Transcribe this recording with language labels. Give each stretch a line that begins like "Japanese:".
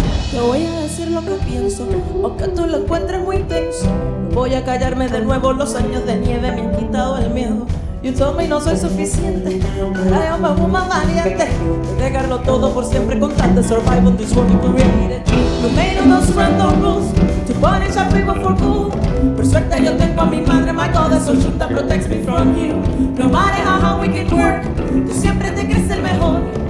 Spanish: Te voy a decir lo que pienso, aunque tú lo encuentres muy tenso. No voy a callarme de nuevo, los años de nieve me han quitado el miedo.
English: You told me
Spanish: no soy suficiente, pero
English: I am a woman
Spanish: valiente. De dejarlo todo por siempre con tal de
English: survive on this world you created. You made all those random rules to punish a people for good.
Spanish: Por suerte yo tengo a mi madre,
English: my God is Oshun that protects me from you. No matter how hard we can work,
Spanish: tú siempre te crees el mejor.